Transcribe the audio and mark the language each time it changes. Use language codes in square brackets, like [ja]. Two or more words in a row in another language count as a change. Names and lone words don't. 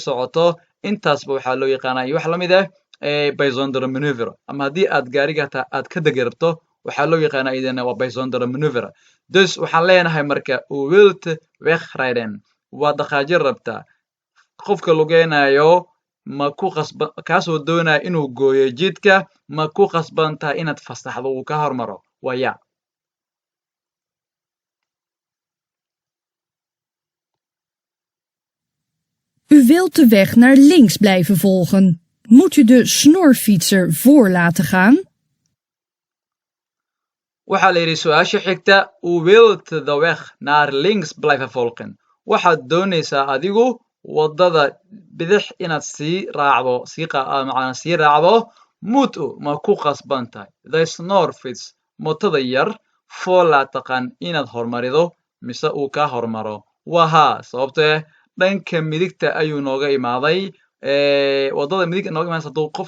[so] socoto intaasba waxaa loo yaqaanaa iyo wax la mid ah [nl] bisonder maneuver [so] ama haddii aad gaariga hataa aad ka degi rabto waxaa loo yaqaanaa idana waa [nl] bisonder maneuver [so] dus waxaan leenahay marka [nl] u wilt wegrijden [so] waad dhaqaajin rabtaa qofka lugeynayo ma ku khasban kaasoo doonaya inuu gooyo jidka ma ku khasban tahay inaad fasaxdo uu ka hormaro waa ya [nl] U wilt de weg naar links blijven volgen. Moet u de snorfietser voor laten gaan? [so] waxaa la yidhi su-aasha xigta [nl] u wilt the weg naar links blijven volgen [so] waxaad doonaysaa adigu waddada bidix inaad sii raacdo macnaa sii raacdo mud ma ku khasban tahay [nl] the snorfits [so] motada yar for la taqaan inaad hormarido mise uu ka hormaro waa haa sababtoo dhanka midigta ayuu nooga imaaday waddada midig nooga imaanaysa hadduu qof